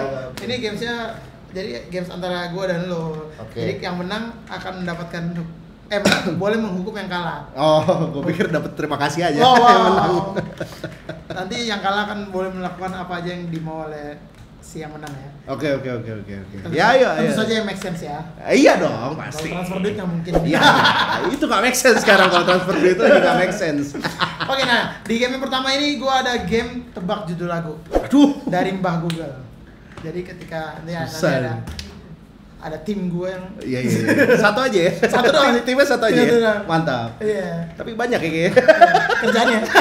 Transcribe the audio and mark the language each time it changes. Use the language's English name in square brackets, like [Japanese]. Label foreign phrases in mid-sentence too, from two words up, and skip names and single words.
[Indonesian] Ini gamesnya jadi games antara gue dan lo. Jadi yang menang akan mendapatkan boleh menghukum yang kalah. Oh, gue pikir dapat terima kasih aja. Oh, wow. Nanti yang kalah kan boleh melakukan apa aja yang dimau oleh si yang menang ya. Oke. Ya, ayo. Tentu saja yang [English] make sense [Indonesian] ya. Iya dong, pasti. Kalau transfer duit nggak mungkin. Iya, itu nggak [English] make sense [Indonesian] sekarang kalau transfer duit itu nggak [English] make sense. [Indonesian] Oke, nah di game yang pertama ini gue ada game tebak judul lagu. Aduh. Dari Mbah Google. Jadi ketika nanti ada tim gue yang iya. Satu aja ya. Satu doang. Timnya satu aja. Ya? Mantap. Iya. Tapi banyak ya kayaknya. Kerjanya.